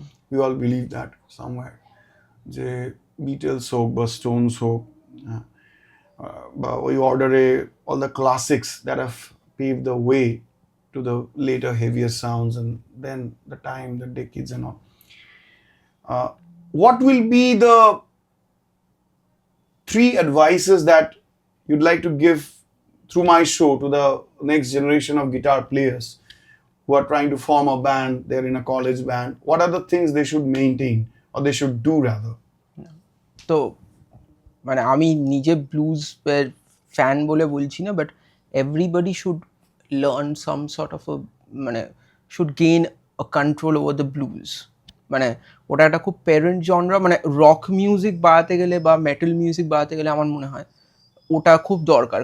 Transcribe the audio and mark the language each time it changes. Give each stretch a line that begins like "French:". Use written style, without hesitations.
English: we all believe that somewhere,
Bangla: যে Beatles হোক বা
English: Stones হোক বা ওই অর্ডারে all the classics that have paved the way to the later heavier sounds and then the time, the decades and all. What will be the 3 advices that you'd like to give through my show to the next generation of guitar players who are trying to form a band, they're in a college band, what are the things they should maintain or they should do rather?
Bangla: তো মানে আমি নিজে blues fan বলে বলছি না,
English: But everybody should learn some sort of মানে should gain a control over the blues.
Bangla: মানে ওটা একটা খুব প্যারেন্ট জনরা, মানে রক মিউজিক বাড়াতে গেলে বা মেটাল মিউজিক বাড়াতে গেলে আমার মনে হয় ওটা খুব দরকার।